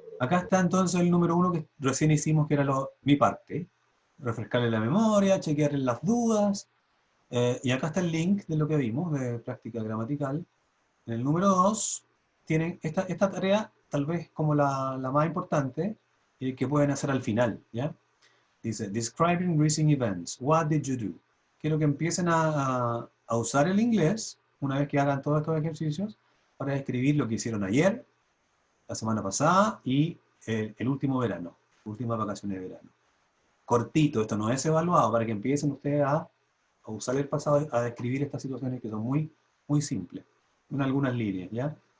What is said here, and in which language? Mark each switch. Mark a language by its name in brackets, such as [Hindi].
[Spanish] Acá está entonces el número 1 que recién hicimos, que era mi parte. Refrescarle la memoria, chequear las dudas. Y acá está el link de lo que vimos, de práctica gramatical. En el número 2 tienen esta tarea, tal vez como la más importante, que pueden hacer al final, ¿ya? Dice, [English] describing recent events, what did you do? [Spanish] Quiero que empiecen a usar el inglés, una vez que hagan todos estos ejercicios, para describir lo que hicieron ayer, la semana pasada y el último verano, últimas vacaciones de verano. Cortito, esto no es evaluado, para que empiecen ustedes a usar el pasado, a describir estas situaciones que son muy, muy simples, en algunas líneas, ¿ya?